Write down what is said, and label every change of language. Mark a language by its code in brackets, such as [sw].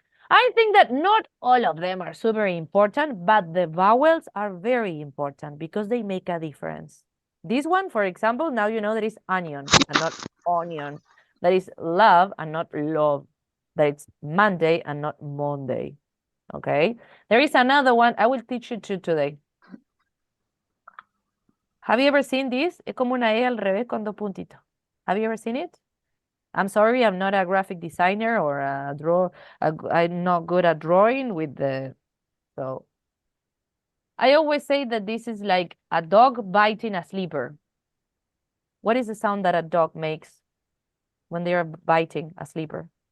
[en] I think that not all of them are super important, but the vowels are very important because they make a difference. This one, for example, now you know that it's onion and not onion. That is love and not love. That it's Monday and not Monday. Okay? There is another one. I will teach you two today. Have you ever seen this? [es] Es como una E al revés con dos puntitos. [en] Have you ever seen it? I'm sorry, I'm not a graphic designer or I'm not good at drawing with so I always say that this is like a dog biting a sleeper. What is the sound that a dog makes when they are biting a sleeper?